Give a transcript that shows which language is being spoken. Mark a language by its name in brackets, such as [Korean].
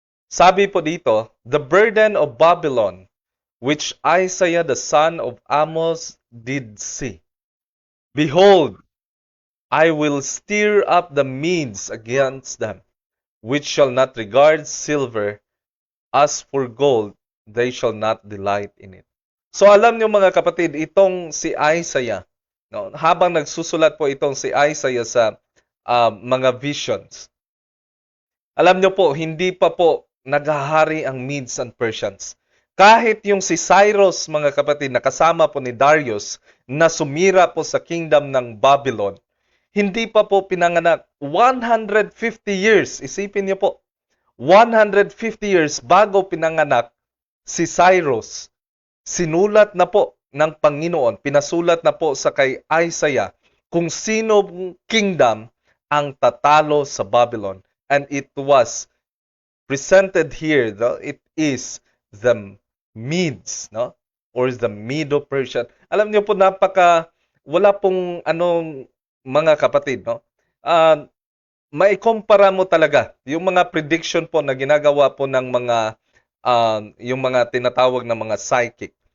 [Filipino] Sabi po dito, [English] the burden of Babylon, which Isaiah the son of Amos did see. Behold, I will stir up the Medes against them, which shall not regard silver. As for gold, they shall not delight in it. [Filipino] So alam niyo mga kapatid, itong si Isaiah, no, habang nagsusulat po itong si Isaiah sa mga visions. Alam nyo po, hindi pa po naghahari ang Medes and Persians. Kahit yung si Cyrus, mga kapatid, na kasama po ni Darius, na sumira po sa kingdom ng Babylon, hindi pa po pinanganak. 150 years, isipin niyo po, 150 years bago pinanganak si Cyrus, sinulat na po ng Panginoon, pinasulat na po sa kay Isaiah kung sino kingdom ang tatalo sa Babylon. [English] And it was presented here, [Filipino] no? [English] It is the Medes, [Filipino] no? [English] Or the Medo-Persian. [Filipino] Alam niyo po, wala pong mga kapatid, no? Maikumpara mo talaga yung mga prediction po na ginagawa po ng mga yung mga tinatawag na mga psychic.